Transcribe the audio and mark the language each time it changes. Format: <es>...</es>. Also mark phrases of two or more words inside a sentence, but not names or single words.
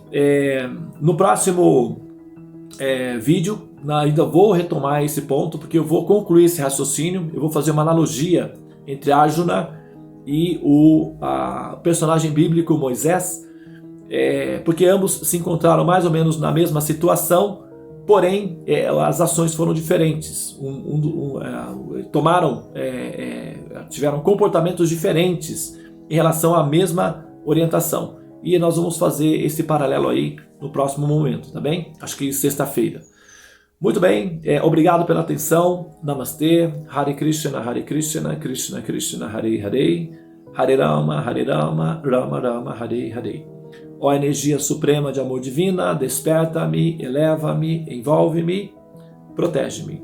<pt>No próximo vídeo, ainda vou retomar esse ponto, porque eu vou concluir esse raciocínio, eu vou fazer uma analogia entre Arjuna e o personagem bíblico Moisés, porque ambos se encontraram mais ou menos na mesma situação, porém as ações foram diferentes, tiveram comportamentos diferentes em relação à mesma orientação. E nós vamos fazer esse paralelo aí no próximo momento, tá bem? Acho que sexta-feira. Muito bem, obrigado pela atenção. Namastê,</pt> <sa>Hare Krishna, Krishna Krishna, Hare Hare, Hare Rama, Rama Rama, Hare Hare.</sa> <pt>Ó energia suprema de amor divina, desperta-me, eleva-me, envolve-me, protege-me.</pt>